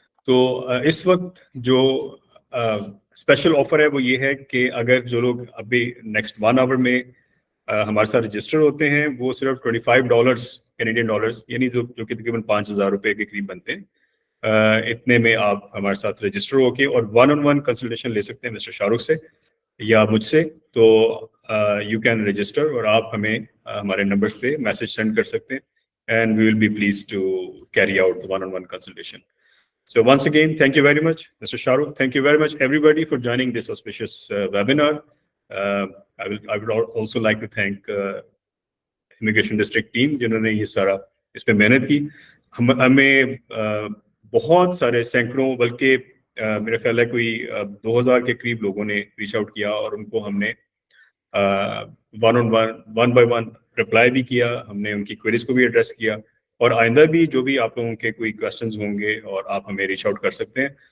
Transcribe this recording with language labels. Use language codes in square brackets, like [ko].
[hi] तो इस वक्त जो स्पेशल ऑफर है वो ये है कि अगर जो लोग अभी नेक्स्ट 1 आवर में हमारे साथ रजिस्टर होते हैं, वो सिर्फ $25 कैनेडियन डॉलर्स, यानी जो कि तकरीबन 5,000 रुपये के करीब बनते हैं, इतने में आप हमारे साथ रजिस्टर होके और 1-on-1 कंसल्टेशन ले सकते हैं मिस्टर शाहरुख से या मुझसे. तो यू कैन रजिस्टर और आप हमें हमारे नंबर्स पे मैसेज सेंड कर सकते हैं [en] and we will be pleased to carry out the 1-on-1 consultation. So once again, thank you very much, Mr. Shahrukh. Thank you very much, everybody, for joining this auspicious webinar. I would also like to thank Immigration District team, [hi] जिन्होंने ये सारा इस पे मेहनत की. हमें बहुत सारे सैकड़ों, बल्कि मेरा ख्याल है कोई 2000 के करीब लोगों ने रीच आउट किया और उनको हमने 1 by 1 रिप्लाई भी किया, हमने उनकी क्वेरीज को भी एड्रेस किया. और आइंदा भी जो भी आप लोगों के कोई क्वेश्चंस होंगे और आप हमें रीच आउट कर सकते हैं.